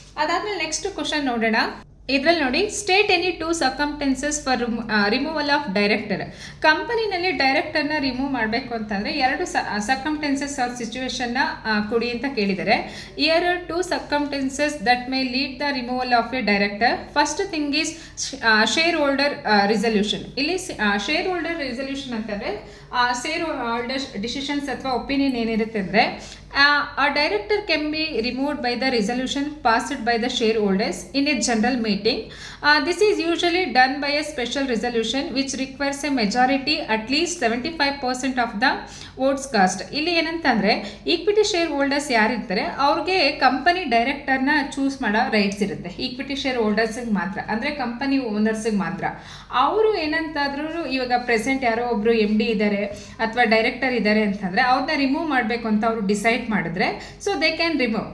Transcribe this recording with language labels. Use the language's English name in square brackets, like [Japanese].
[Kannada] ಅದಾದಮೇಲೆ next question ನೋಡೋಣ. ಇದರಲ್ಲಿ ನೋಡಿ, [English] State any 2 circumstances for removal of director. [Kannada] ಕಂಪನಿನಲ್ಲಿ ಡೈರೆಕ್ಟರ್ನ remove ಮಾಡಬೇಕು ಅಂತಂದರೆ 2 ಸರ್ಕಮ್ಟೆನ್ಸಸ್ ಆರ್ ಸಿಚುವೇಶನ್ನ ಕೊಡಿ ಅಂತ ಕೇಳಿದ್ದಾರೆ. [English] Here 2 circumstances that may lead the removal of a director. First thing is share holder resolution. [Kannada] ಇಲ್ಲಿ ಶೇರ್ ಹೋಲ್ಡರ್ ರಿಸಲ್ಯೂಷನ್ ಅಂತಂದರೆ ಶೇರ್ ಹೋಲ್ಡರ್ ಡಿಸಿಷನ್ಸ್ ಅಥವಾ opinion ಏನಿರುತ್ತೆ ಅಂದರೆ, [English] a director can be removed by the resolution passed by the shareholders in a general meeting. This is usually done by a special resolution which requires a majority at least 75% of the votes cast. [Kannada] ಇಲ್ಲಿ ಏನಂತಂದರೆ, equity share holders ಯಾರಿರ್ತಾರೆ ಅವ್ರಿಗೆ company ಡೈರೆಕ್ಟರ್ನ choose ಮಾಡೋ rights ಇರುತ್ತೆ. Equity share ಹೋಲ್ಡರ್ಸಿಗೆ ಮಾತ್ರ, ಅಂದರೆ company ಓನರ್ಸಿಗೆ ಮಾತ್ರ. ಅವರು ಏನಂತಾದ್ರೂ ಇವಾಗ ಪ್ರೆಸೆಂಟ್ ಯಾರೋ ಒಬ್ಬರು MD ಇದ್ದಾರೆ ಅಥವಾ ಡೈರೆಕ್ಟರ್ ಇದ್ದಾರೆ ಅಂತಂದರೆ ಅವ್ರನ್ನ ರಿಮೂವ್ ಮಾಡಬೇಕು ಅಂತ ಅವರು ಡಿಸೈಡ್ ಮಾಡಿದ್ರೆ [English] So they can remove.